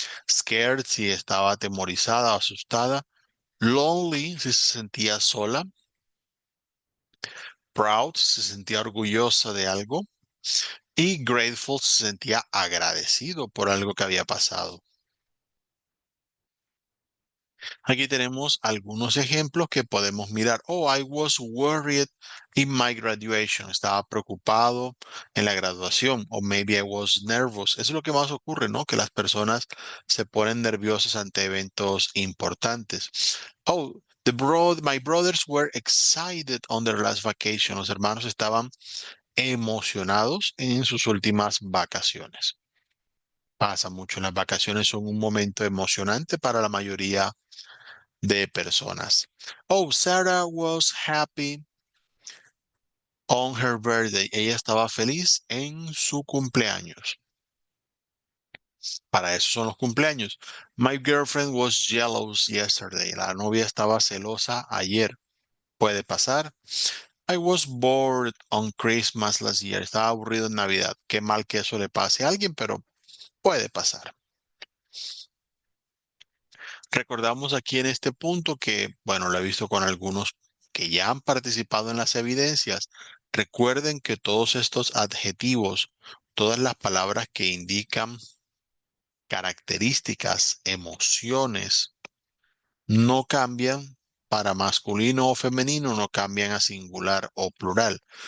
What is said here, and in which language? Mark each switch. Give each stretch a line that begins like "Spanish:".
Spanish: Scared si estaba atemorizada o asustada. Lonely si se sentía sola. Proud si se sentía orgullosa de algo. Y grateful si se sentía agradecido por algo que había pasado. Aquí tenemos algunos ejemplos que podemos mirar.
English: Oh, I was worried in my graduation.
Spanish: Estaba preocupado en la graduación. O
English: maybe I was nervous.
Spanish: Eso es lo que más ocurre, ¿no? Que las personas se ponen nerviosas ante eventos importantes.
English: Oh, my brothers were excited on their last vacation.
Spanish: Los hermanos estaban emocionados en sus últimas vacaciones. Pasa mucho. Las vacaciones son un momento emocionante para la mayoría de personas.
English: Oh, Sarah was happy on her birthday.
Spanish: Ella estaba feliz en su cumpleaños. Para eso son los cumpleaños.
English: My girlfriend was jealous yesterday.
Spanish: La novia estaba celosa ayer. Puede pasar.
English: I was bored on Christmas last year.
Spanish: Estaba aburrido en Navidad. Qué mal que eso le pase a alguien, pero puede pasar. Recordamos aquí en este punto que, bueno, lo he visto con algunos que ya han participado en las evidencias. Recuerden que todos estos adjetivos, todas las palabras que indican características, emociones, no cambian para masculino o femenino, no cambian a singular o plural.